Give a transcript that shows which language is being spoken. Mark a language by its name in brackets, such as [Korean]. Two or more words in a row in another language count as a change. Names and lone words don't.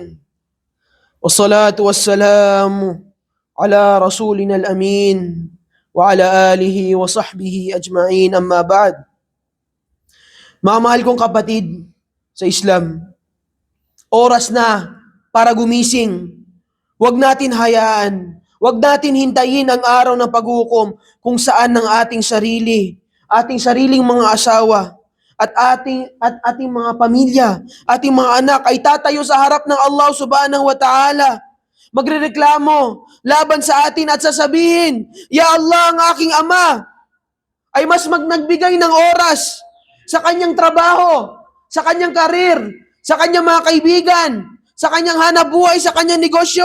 [Arabic] والصلاة والسلام على رسولنا الأمين وعلى آله وصحبه أجمعين أما بعد. [Filipino] Mga mahal kong kapatid sa Islam, oras na para gumising. Huwag natin hayaan, huwag natin hintayin ang araw ng paghukom kung saan ng ating sariling mga asawa, at ating mga pamilya, ating mga anak ay tatayo sa harap ng Allah [Arabic] سبحانه وتعالى. [Filipino] Magrereklamo laban sa atin at sasabihin, Ya Allah, ang aking ama ay mas nagbigay ng oras sa kanyang trabaho, sa kanyang karir, sa kanyang mga kaibigan, sa kanyang hanap buhay, sa kanyang negosyo.